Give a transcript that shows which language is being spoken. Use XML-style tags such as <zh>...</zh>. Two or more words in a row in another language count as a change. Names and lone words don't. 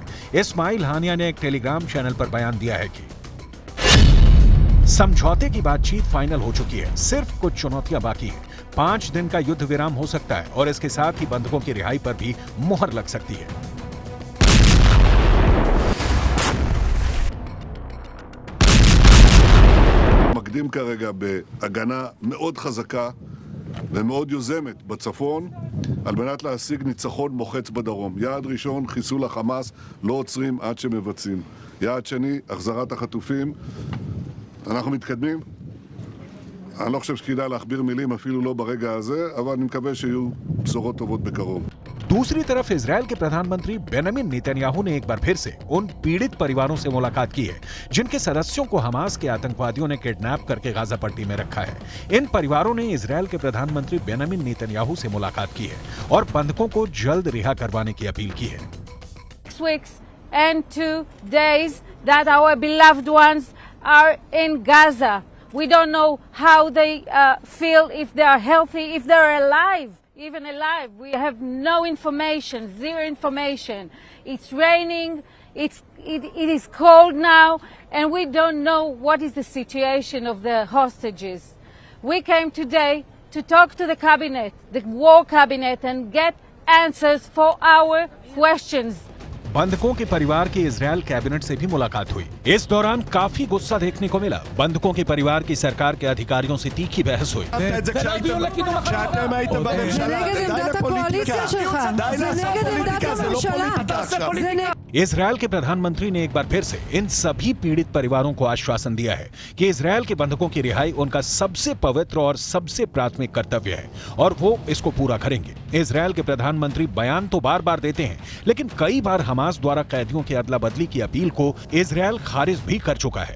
<hi>इस्माइल हानिया ने एक</hi> <en>Telegram channel</en> <hi>पर बयान दिया है कि समझौते की बातचीत फाइनल हो चुकी है, सिर्फ कुछ चुनौतियां बाकी हैं। 5 दिन का युद्ध विराम हो सकता है और इसके साथ ही बंधकों की रिहाई पर भी मुहर लग सकती है।</hi> <he>מקדים כרגע בהגנה מאוד חזקה ומאוד יוזמת בצפון על מנת להשיג ניצחון מוחץ בדרום. יעד ראשון, חיסול החמאס, לא עוצרים עד שמבצעים. יעד שני, החזרת החטופים. אנחנו מתקדמים. אני לא חושב שכדאי להכביר מילים אפילו לא ברגע הזה, אבל אני מקווה שיהיו בשורות טובות בקרוב.</he> <hi>दूसरी तरफ इजरायल के प्रधानमंत्री बेंजामिन नेतन्याहू ने एक बार फिर से उन पीड़ित परिवारों से मुलाकात की है जिनके सदस्यों को हमास के आतंकवादियों ने किडनैप करके गाजा पट्टी में रखा है। इन परिवारों ने इजरायल के प्रधानमंत्री बेंजामिन नेतन्याहू से मुलाकात की है और बंधकों को जल्द रिहा करवाने की अपील की है।</hi> <en>6 weeks and 2 days that our beloved ones are in Gaza. We don't know how they feel, if they are healthy, if they are alive. Even alive, we have no information, zero information. It's raining, it is cold now, and we don't know what is the situation of the hostages. We came today to talk to the cabinet, the war cabinet, and get answers for our questions.</en> <hi>बंधकों के परिवार की इजरायल कैबिनेट से भी मुलाकात हुई। इस दौरान काफी गुस्सा देखने को मिला। बंधकों के परिवार की सरकार के अधिकारियों से तीखी बहस हुई।</hi> <he>כשאתם הייתם בממשלה, די לפוליטיקה.</he> <hi>इजरायल के प्रधानमंत्री ने एक बार फिर से इन सभी पीड़ित परिवारों को आश्वासन दिया है कि इजरायल के बंधकों की रिहाई उनका सबसे पवित्र और सबसे प्राथमिक कर्तव्य है और वो इसको पूरा करेंगे। इजरायल के प्रधानमंत्री बयान तो बार बार देते हैं, लेकिन कई बार हमास द्वारा कैदियों की अदला बदली की अपील को इजरायल खारिज भी कर चुका है।</hi>